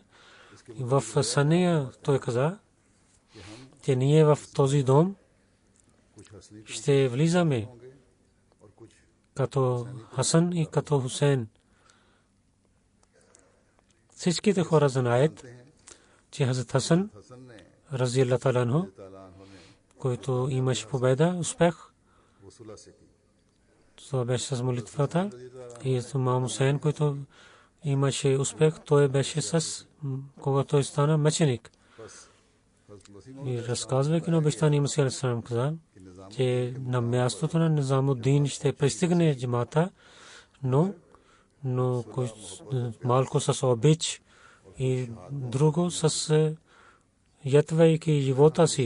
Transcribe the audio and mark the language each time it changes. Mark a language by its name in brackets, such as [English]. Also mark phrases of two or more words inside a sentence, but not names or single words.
[Bulgarian] В съня той каза, че ние в този дом ще влизаме като Хасан и като Хусейн. Всичките хора знаят, че Хазрат Хасан [Arabic] رضي الله تعالى عنه, [Bulgarian] който имаше победа, успех, това беше с молитвата, и имам Хусейн, който имаше успех, той беше с когато той стана мъченик. И разказвайки на обещания Масия алейхиссалам каза, че на мястото на Низамуддин ще пристигне джамата, но малко с обич и друго с ятвайки живота си.